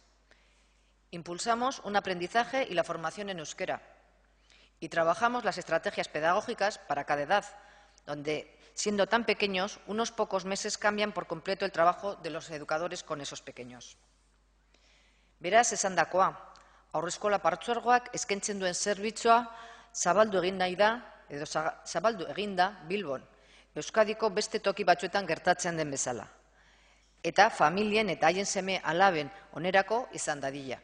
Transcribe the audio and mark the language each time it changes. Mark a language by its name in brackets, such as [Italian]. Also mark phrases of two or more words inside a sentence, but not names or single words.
[Spanish] Impulsamos un aprendizaje y la formación en euskera y trabajamos las estrategias pedagógicas para cada edad, donde, siendo tan pequeños, unos pocos meses cambian por completo el trabajo de los educadores con esos pequeños. [Basque] Beraz, esandakoa, Haurreskola partzuergoak eskaintzen duen zerbitzua zabaldu egin nahi da, edo zabaldu egin da Bilbon, Euskadiko beste toki batzuetan gertatzen den bezala. Eta familien eta haien seme alaben onerako izan dadila.